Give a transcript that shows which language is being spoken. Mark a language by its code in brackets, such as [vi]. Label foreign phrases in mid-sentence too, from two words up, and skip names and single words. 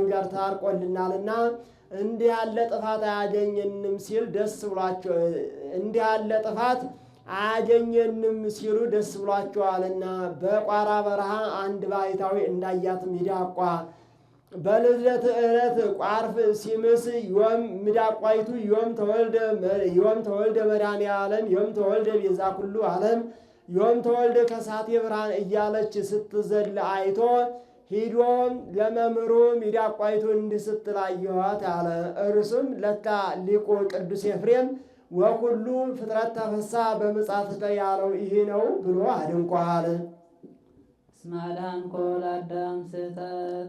[am] ጋር ታርቆልናልና እንዲህ ያለ ጥፋት አያገኘንም ሲል ደስ ብሏቸው እንዲህ ያለ ጥፋት አያገኘንም ሲሉ ደስ ብሏቸዋልና በቋራ በረሃ አንድ ባሕታዊ እንዳያት ሚዳቋ በልደት ዕለት ቋርፍ ሲምስ ዮም ሚዳቋይቱ [gez] ዮም ተወልደ መድኃኔ ዓለም ዮም ተወልደ ቤዛ ኩሉ ዓለም ዮም ተወልደ ከሳቴ ብርሃን [am] እያለች ስትዘል አይቶ ሂዶ ለመምህሩ ሚዳቋይቱ እንዲህ ስትል አየኋት አለ። እርሱም ለካ ሊቁ ቅዱስ ኤፍሬም [gez] ወኩሉ ፍጥረት ተፈሳ በምጽአትከ [am] ያለው ይህ ነው ብሎ አድንቋል። [gez] እስመ አድኃንኮ ለአዳም ስህተት